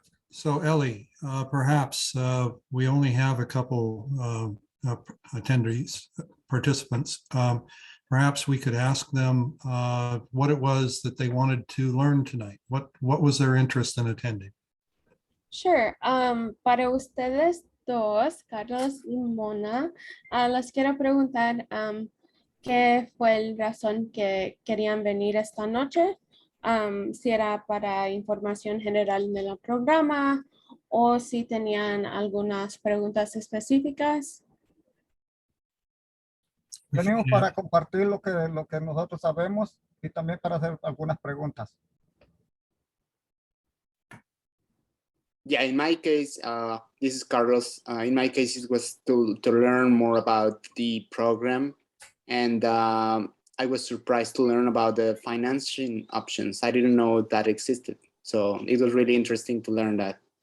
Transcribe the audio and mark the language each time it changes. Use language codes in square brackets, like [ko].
[en] So Ellie, perhaps we only have a couple attendees, participants. Perhaps we could ask them what it was that they wanted to learn tonight. What was their interest in attending? Sure. [es] Para ustedes dos, Carlos y Mona, les quiero preguntar qué fue la razón que querían venir esta noche. Si era para información general del programa o si tenían algunas preguntas específicas. Venimos para compartir lo que nosotros sabemos y también para hacer algunas preguntas. [en] Yeah, in my case, this is Carlos. In my case, it was to learn more about the program. And I was surprised to learn about the financing options. I didn't know that existed. So it was really interesting to learn that.